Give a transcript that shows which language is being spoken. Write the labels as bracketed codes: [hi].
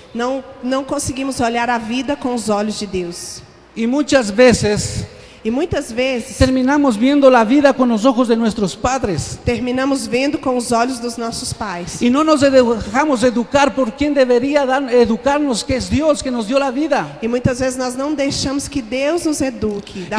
[pt] não conseguimos olhar a vida com os olhos de Deus. [es] Y muchas veces [pt] E muitas vezes [es] terminamos viendo la vida con los ojos de nuestros padres. [pt] terminamos vendo com os olhos dos nossos pais. [es] Y no nos dejamos educar por quien debería educarnos, que es Dios, que nos dio la vida. [pt] E muitas vezes nós não deixamos que Deus nos eduque da